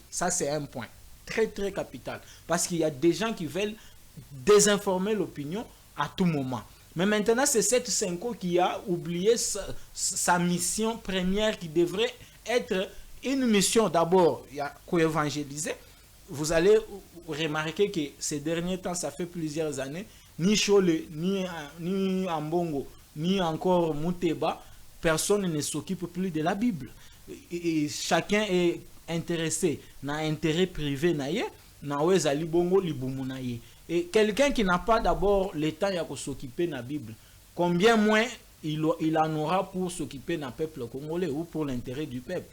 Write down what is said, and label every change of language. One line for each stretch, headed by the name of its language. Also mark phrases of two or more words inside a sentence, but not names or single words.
French: Ça, c'est un point très, très capital. Parce qu'il y a des gens qui veulent désinformer l'opinion à tout moment. Mais maintenant, c'est cette Senko qui a oublié sa mission première qui devrait être une mission d'abord, il y a co-évangéliser. Vous allez remarquer que ces derniers temps, ça fait plusieurs années, ni Chole, ni Ambongo, ni encore Mouteba, personne ne s'occupe plus de la Bible. Et chacun est intéressé dans l'intérêt privé, et quelqu'un qui n'a pas d'abord le temps de s'occuper de la Bible, combien moins il en aura pour s'occuper du peuple congolais ou pour l'intérêt du peuple.